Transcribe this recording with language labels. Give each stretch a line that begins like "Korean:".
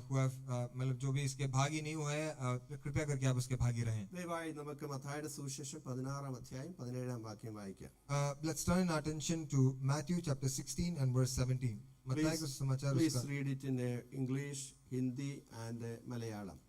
English: who have
Hindi: मतलब जो भी इसके भागी नहीं हुए हैं कृपया करके आप उसके भागी रहें.
Malayalam: ദയവായി നമുക്ക് മത്തായിയുടെ സുവിശേഷം 16-ാം അധ്യായം 17-ാം വാക്യം വായിക്കാം.
English: Let's turn our attention to Matthew chapter 16 and verse 17.
Hindi: मत्ताई का समाचार
English: Please
Hindi: उसका
English: read it in English, Hindi and Malayalam.